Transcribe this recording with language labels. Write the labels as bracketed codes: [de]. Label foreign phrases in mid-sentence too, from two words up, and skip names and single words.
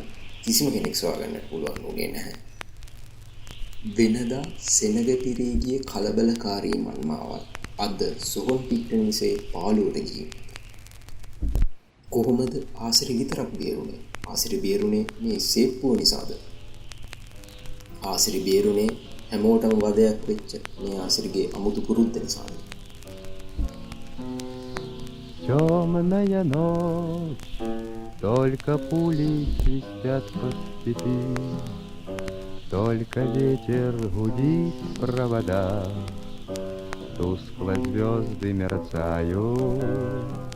[si] කිසිම කෙනෙක් සොයාගන්නට පුළුවන් වුණේ නැහැ. වෙනදා සෙනග පිරී ගිය කලබලකාරී මන්මාවත් අද සොහොන් පිට්ටනිසේ පාළුවට ගිහින්. කොහොමද ආසිරි විතරක් බේරුනේ? ආසිරි බේරුනේ මේ සේප්පුව නිසාද? ආසිරි බේරුනේ හැමෝටම වදයක් වෙච්ච මේ ආසිරිගේ අමුතු පුරුද්ද නිසාද? [ru] Темная ночь, только пули свистят по степи, только ветер гудит в проводах, тускло звезды мерцают.